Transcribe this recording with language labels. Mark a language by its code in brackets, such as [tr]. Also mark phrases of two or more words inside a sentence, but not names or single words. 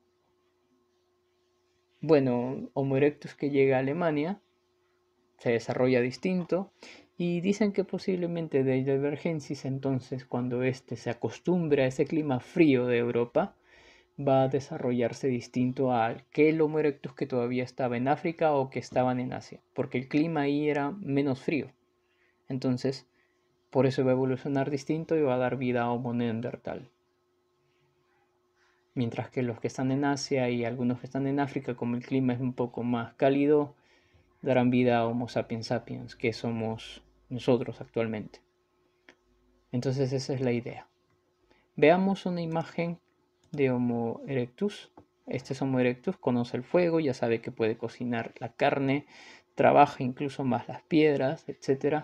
[es] Bueno, Homo erectus que llega a Alemania se desarrolla distinto y dicen que posiblemente de Heidelbergensis entonces cuando éste se acostumbre a ese clima frío de Europa va a desarrollarse distinto al que el Homo erectus que todavía estaba en África o que estaban en Asia, porque el clima ahí era menos frío. Entonces, por eso va a evolucionar distinto y va a dar vida a Homo neandertal. Mientras que los que están en Asia y algunos que están en África, como el clima es un poco más cálido, darán vida a Homo sapiens sapiens, que somos nosotros actualmente. Entonces esa es la idea. Veamos una imagen de Homo erectus. Este es Homo erectus, conoce el fuego, ya sabe que puede cocinar la carne, trabaja incluso más las piedras, etc.